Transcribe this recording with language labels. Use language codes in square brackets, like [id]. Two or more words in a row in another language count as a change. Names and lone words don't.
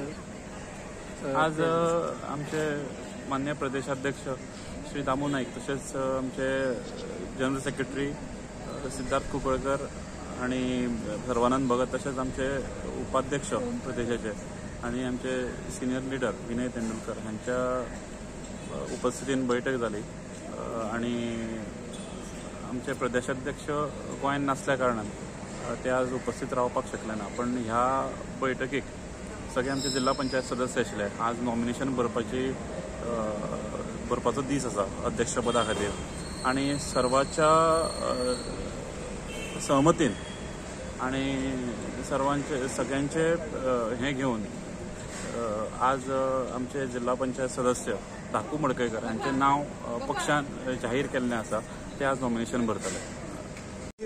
[kok] आज आमचे मान्य प्रदेशाध्यक्ष श्री दामू नाईक तसेच आमचे [en] General Secretary [kok] सिद्धार्थ कुंकळकर आणि सर्वानंद भगत तसेच आमचे उपाध्यक्ष प्रदेशाचे आणि आमचे [en] senior leader [kok] विनय तेंडुलकर यांच्या उपस्थितीन बैठक झाली आणि आमचे प्रदेशाध्यक्ष गोंयांत नासल्या कारणान ते आज उपस्थित रावपाक शकले ना पण ह्या बैठकीक सगळे आमचे जिल्हा पंचायत सदस्य आशिल्ले आज नॉमिनेशन भरपाचो दीस आसा अध्यक्षपदा खातीर आणि सर्वांच्या सहमतीन आणि सगळ्यांचे हे घेऊन आज आमचे जिल्हा पंचायत सदस्य धाकू मडकयकर यांचे नाव पक्षान जाहीर केल्लें आसा ते आज नॉमिनेशन भरतले